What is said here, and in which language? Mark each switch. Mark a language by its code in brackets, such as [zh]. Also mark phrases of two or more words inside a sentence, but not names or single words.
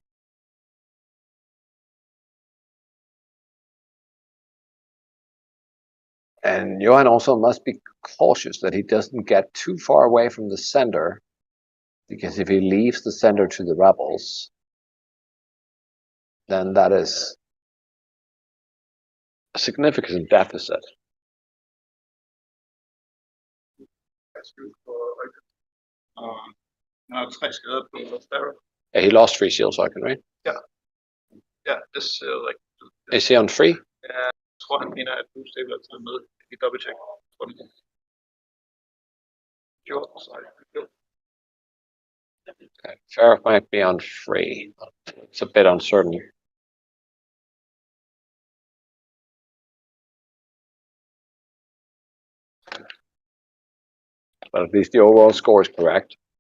[en] And Johan also must be cautious that he doesn't get too far away from the center, because if he leaves the center to the rebels, then that is a significant deficit. [no] No, 3 skader på Sparrow. [en] Yeah, he lost 3 shields, I can, right? [no] Ja, det ser like. [en] Is he on 3? [no] Ja, jeg tror han mener, at du stiller til med i dobbeltcheck. [en] Okay, Sheriff might be on 3. It's a bit uncertain. But at least the overall score is correct.